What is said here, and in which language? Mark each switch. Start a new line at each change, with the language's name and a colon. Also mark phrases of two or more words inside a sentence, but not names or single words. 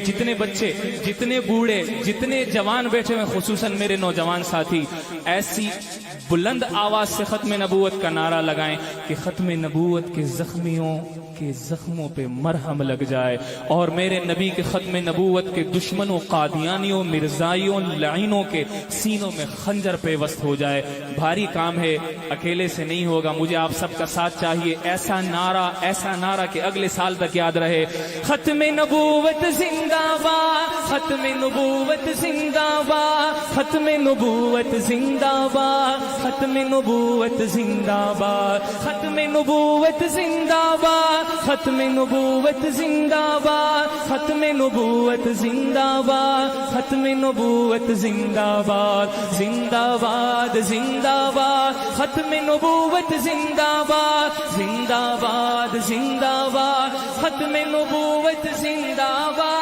Urdu: جتنے بچے، جتنے بوڑھے، جتنے جوان بیٹھے ہوئے، خصوصاً میرے نوجوان ساتھی، ایسی بلند آواز سے ختم نبوت کا نعرہ لگائیں کہ ختم نبوت کے زخمیوں کے زخموں پہ مرہم لگ جائے اور میرے نبی کے ختم نبوت کے دشمنوں، قادیانیوں، مرزائیوں، لعینوں کے سینوں میں خنجر پیوست ہو جائے۔ بھاری کام ہے، اکیلے سے نہیں ہوگا، مجھے آپ سب کا ساتھ چاہیے۔ ایسا نعرہ کہ اگلے سال تک یاد رہے۔ ختم نبوت زندہ باد، ختم نبوت زندہ باد، ختم نبوت زندہ باد، ختم نبوت زندہ باد، ختم نبوت زندہ باد، ختم نبوت زندہ باد، ختم نبوت زندہ باد، ختم نبوت زندہ باد، زندہ باد زندہ باد، ختم نبوت زندہ باد، زندہ باد زندہ باد، ختم نبوت زندہ باد۔